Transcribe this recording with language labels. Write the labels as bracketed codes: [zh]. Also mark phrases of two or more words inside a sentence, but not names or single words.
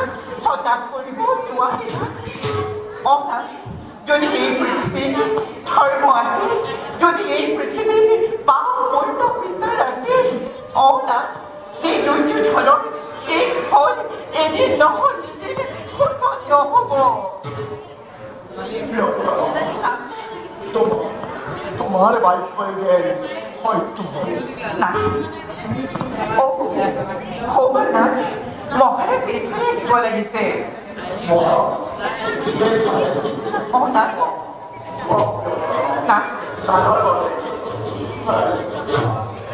[as] হঠাৎ কৰিব নোৱাৰে অৰ্থাৎ যদি এই পৃথিৱীৰ ধৰ্ম আছে যদি এই পৃথিৱীৰ বা পূৰ্ণ বিচাৰ আছে অৰ্থাৎ সেই দুৰ্যোধনৰ শেষ ফল এদিন নহ'লে শোচনীয় হ'ব [bn] তোমার বাইক হয়ে গেল হয়তো [as] না হ'ব না মহারাজ এইফালে দিব লাগিছে না না